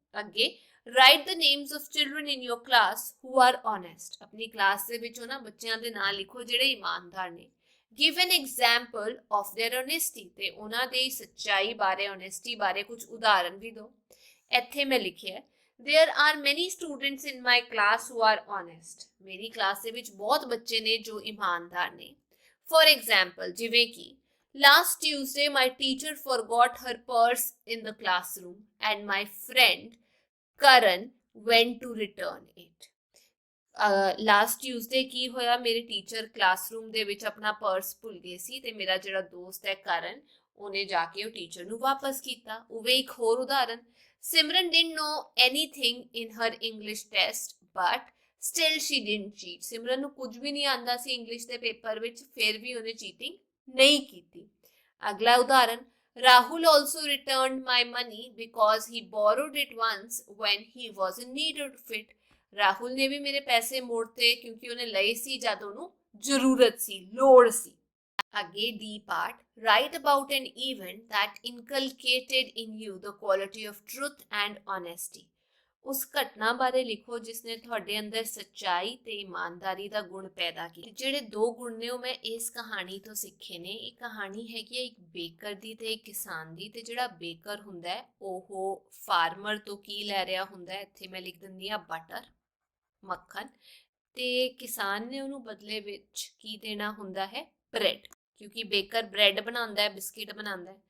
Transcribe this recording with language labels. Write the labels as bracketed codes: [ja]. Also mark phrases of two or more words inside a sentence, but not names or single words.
[en] ਅੱਗੇ, write the names of children in your class who are honest. [pa] ਆਪਣੀ ਕਲਾਸ ਦੇ ਵਿੱਚ ਉਹਨਾਂ ਬੱਚਿਆਂ ਦੇ ਨਾਂ ਲਿਖੋ ਜਿਹੜੇ ਇਮਾਨਦਾਰ ਨੇ। [en] Give an example of their honesty, [pa] ਤੇ ਉਹਨਾਂ ਦੀ ਸੱਚਾਈ ਬਾਰੇ, honesty ਬਾਰੇ ਕੁਝ ਉਦਾਹਰਨ ਵੀ ਦਿਓ। ਇੱਥੇ ਮੈਂ ਲਿਖਿਆ, [en] there are many students in my class who are honest। [pa] ਮੇਰੀ ਕਲਾਸ ਦੇ ਵਿੱਚ ਬਹੁਤ ਬੱਚੇ ਨੇ ਜੋ ਇਮਾਨਦਾਰ ਨੇ। [en] For example, [pa] ਜਿਵੇਂ ਕਿ [en] last Tuesday my teacher forgot her purse in the classroom and my friend Karan went to return it। last Tuesday [pa] ਕੀ ਹੋਇਆ, ਮੇਰੇ ਟੀਚਰ ਕਲਾਸਰੂਮ ਦੇ ਵਿੱਚ ਆਪਣਾ ਪਰਸ ਭੁੱਲ ਗਏ ਸੀ ਤੇ ਮੇਰਾ ਜਿਹੜਾ ਦੋਸਤ ਹੈ ਕਰਨ, ਉਹਨੇ ਜਾ ਕੇ ਉਹ ਟੀਚਰ ਨੂੰ ਵਾਪਸ ਕੀਤਾ। ਉਵੇਂ ਇੱਕ ਹੋਰ ਉਦਾਹਰਨ, ਸਿਮਰਨ didn't know anything in her English test but still she didn't cheat। ਸਿਮਰਨ ਨੂੰ ਕੁਝ ਵੀ ਨਹੀਂ ਆਉਂਦਾ ਸੀ ਇੰਗਲਿਸ਼ ਦੇ ਪੇਪਰ ਵਿੱਚ, ਫਿਰ ਵੀ ਉਹਨੇ ਚੀਟਿੰਗ ਨਹੀਂ ਕੀਤੀ। ਅਗਲਾ ਉਦਾਹਰਨ, [en] Rahul also returned my money because he borrowed it once when he was in need of it. [pa] ਰਾਹੁਲ ਨੇ ਵੀ ਮੇਰੇ ਪੈਸੇ ਮੋੜਤੇ ਕਿਉਂਕਿ ਉਹਨੇ ਲਏ ਸੀ ਜਦ ਉਹਨੂੰ ਜ਼ਰੂਰਤ ਸੀ, ਲੋੜ ਸੀ। ਅੱਗੇ [en] D part, write about an event that inculcated in you the quality of truth and honesty. [pa] ਉਸ ਘਟਨਾ ਬਾਰੇ ਲਿਖੋ ਜਿਸ ਨੇ ਤੁਹਾਡੇ ਅੰਦਰ ਸੱਚਾਈ ਤੇ ਇਮਾਨਦਾਰੀ ਦਾ ਗੁਣ ਪੈਦਾ ਕੀਤਾ। ਜਿਹੜੇ ਦੋ ਗੁਣ ਨੇ ਉਹ ਮੈਂ ਇਸ ਕਹਾਣੀ ਤੋਂ ਸਿੱਖੇ ਨੇ। ਇਹ ਕਹਾਣੀ ਹੈਗੀ ਹੈ ਇੱਕ ਬੇਕਰ ਦੀ ਤੇ ਇੱਕ ਕਿਸਾਨ ਦੀ, ਤੇ ਜਿਹੜਾ ਬੇਕਰ ਹੁੰਦਾ ਹੈ ਉਹ ਫਾਰਮਰ ਤੋਂ ਕੀ ਲੈ ਰਿਹਾ ਹੁੰਦਾ ਹੈ, ਇੱਥੇ ਮੈਂ ਲਿਖ ਦਿੰਦੀ ਆ ਬਟਰ, ਮੱਖਣ, ਤੇ ਕਿਸਾਨ ਨੇ ਉਹਨੂੰ ਬਦਲੇ ਵਿੱਚ ਕੀ ਦੇਣਾ ਹੁੰਦਾ ਹੈ, ਬ੍ਰੈਡ, ਕਿਉਂਕਿ ਬੇਕਰ ਬ੍ਰੈਡ ਬਣਾਉਂਦਾ ਹੈ, ਬਿਸਕਿਟ ਬਣਾਉਂਦਾ ਹੈ।